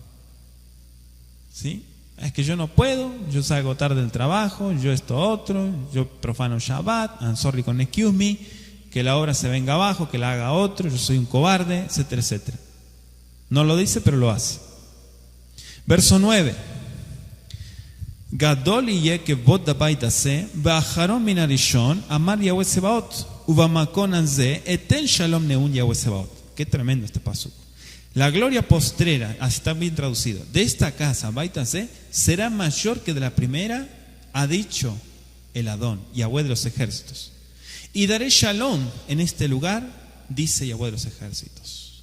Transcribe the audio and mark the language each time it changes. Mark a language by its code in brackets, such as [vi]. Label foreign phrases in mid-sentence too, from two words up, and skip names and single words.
[es] ¿Sí? Es que yo no puedo, yo salgo tarde del trabajo, yo esto otro, yo profano Shabbat, [en] I'm sorry [es] con [en] excuse me, [es] que la obra se venga abajo, que la haga otro, yo soy un cobarde, etcétera, etcétera. No lo dice, pero lo hace. Verso 9. [he] גדול יהיה כבוד הבית הזה, האחרון מן הראשון, אמר יהוה צבאות, ובמקום הזה, אתן שלום נאם יהוה צבאות. [es] Qué tremendo este pasuk. La gloria postrera, así está bien traducido, de esta casa, [he] בית הזה, [es] será mayor que de la primera, ha dicho el Adón, Yahweh de los ejércitos. Y daré shalom en este lugar, dice Yahweh de los ejércitos.